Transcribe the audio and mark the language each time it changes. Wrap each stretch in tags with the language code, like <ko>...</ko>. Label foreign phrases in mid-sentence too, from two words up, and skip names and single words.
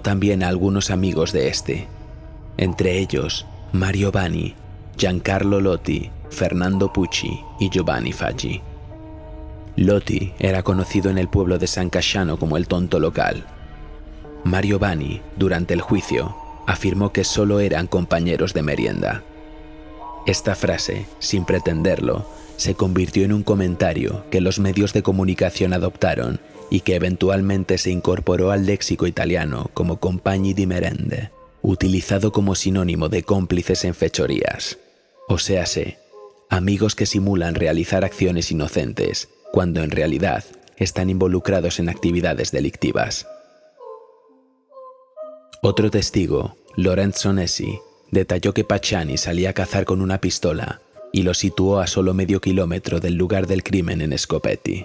<es>también a algunos amigos de este, entre ellos Mario Vanni, Giancarlo Lotti, Fernando Pucci y Giovanni Faggi. Lotti era conocido en el pueblo de San Casciano como el tonto local. Mario Vanni, durante el juicio, afirmó que solo eran compañeros de merienda. Esta frase, sin pretenderlo, se convirtió en un comentario que los medios de comunicación adoptaron y que eventualmente se incorporó al léxico italiano como</es> <it>compagni di merende,</it> <es>utilizado como sinónimo de cómplices en fechorías. O séase, amigos que simulan realizar acciones inocentes, cuando en realidad están involucrados en actividades delictivas. Otro testigo, Lorenzo Nessi, detalló que Pacciani salía a cazar con una pistola y lo situó a solo medio kilómetro del lugar del crimen en Scopetti.</es>